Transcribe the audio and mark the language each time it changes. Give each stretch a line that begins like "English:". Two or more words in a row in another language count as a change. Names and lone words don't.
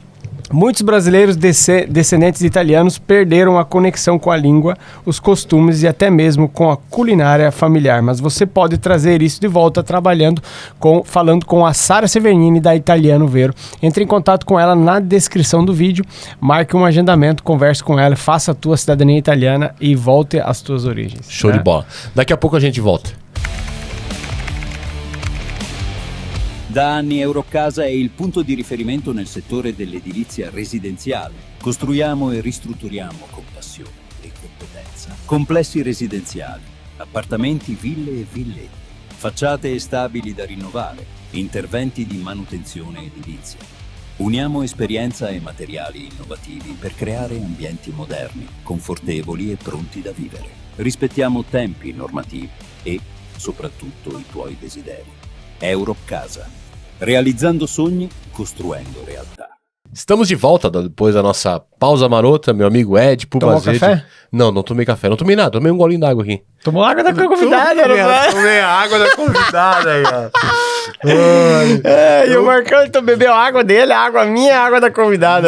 Portuguese: Muitos brasileiros descendentes de italianos perderam a conexão com a língua, os costumes e até mesmo com a culinária familiar. Mas você pode trazer isso de volta falando com a Sara Severnini da Italiano Vero. Entre em contato com ela na descrição do vídeo, marque um agendamento, converse com ela, faça a tua cidadania italiana e volte às tuas origens. Show de bola. Daqui a pouco a gente volta.
Italian: Da anni Eurocasa è il punto di riferimento nel settore dell'edilizia residenziale. Costruiamo e ristrutturiamo con passione e competenza complessi residenziali, appartamenti, ville e villette, facciate stabili da rinnovare, interventi di manutenzione edilizia. Uniamo esperienza e materiali innovativi per creare ambienti moderni, confortevoli e pronti da vivere. Rispettiamo tempi normativi e, soprattutto, i tuoi desideri. Eurocasa. Realizzando sogni, costruendo realtà.
Portuguese: Estamos de volta depois da nossa pausa marota, meu amigo Ed Pubazete. Tomou café? Não tomei café, não tomei nada, tomei um golinho d'água aqui. Tomou água da convidada, Tomei a água da convidada, cara. E o Marcão então bebeu a água dele, a água minha, a água da convidada.